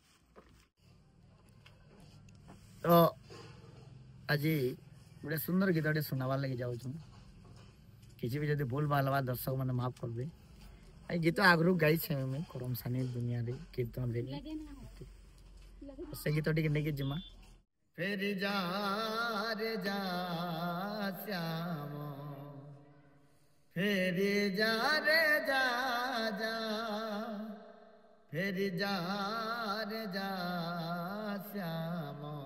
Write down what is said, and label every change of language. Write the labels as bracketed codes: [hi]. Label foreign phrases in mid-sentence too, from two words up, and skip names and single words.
[or] ତ ଆଜି ଗୋଟେ ସୁନ୍ଦର ଗୀତଟେ ଶୁଣାବାର ଲାଗି ଯାଉଛୁ। କିଛି ବି ଯଦି ଭୁଲ ଭାଲ ହେବା ଦର୍ଶକ ମାନେ ମାଫ କରିବେ। ଏଇ ଗୀତ ଆଗରୁ ଗାଇଛେ ଆମେ କରମ ସାନି ଦୁନିଆରେ କୀର୍ତ୍ତନରେ, ସେ ଗୀତ ଟିକେ ନେଇକି ଯିମା। [hi] फिर जा रे जा श्याम, फिर जा रे जा जा, फिर जा रे जा श्याम,